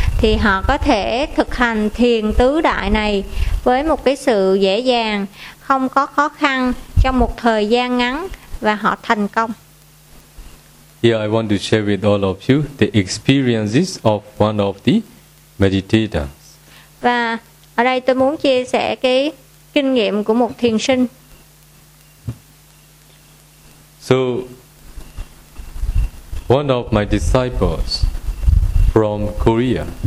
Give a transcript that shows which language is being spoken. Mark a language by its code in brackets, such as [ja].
[vi] thì họ có thể thực hành thiền tứ đại này với một cái sự dễ dàng, không có khó khăn trong một thời gian ngắn và họ thành công. [en] Here I want to share with all of you the experiences of one of the meditators. [vi] Và ở đây tôi muốn chia sẻ cái kinh nghiệm của một thiền sinh. [en] So, one of my disciples from Korea.